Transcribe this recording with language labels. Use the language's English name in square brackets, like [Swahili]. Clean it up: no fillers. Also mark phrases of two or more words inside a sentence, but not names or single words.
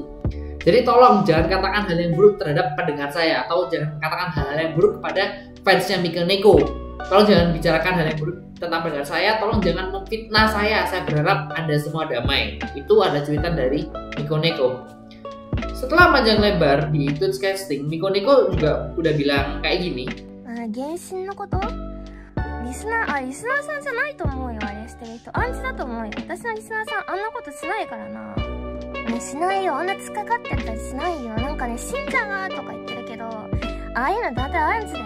[Indonesian] Jadi tolong jangan katakan hal yang buruk terhadap pendengar saya atau jangan katakan hal yang buruk kepada fansnya Miko Neko. Tolong jangan bicarakan hal yang buruk tentang pendengar saya. Tolong jangan memfitnah saya. Saya berharap Anda semua damai. Itu ada cuitan dari Miko Neko. Setelah panjang lebar di Twitch casting, Miko Neko juga udah bilang kayak gini. [Japanese] Genshinのことリスナーさんじゃないと思うよ。あれしてる人アンチだと思うよ。私のリスナーさんあんなことしないからな。しないよ。あんな突っかかってたりしないよ。なんかね、信者がとか言ってるけど、ああいうのだいたいアンチだよ。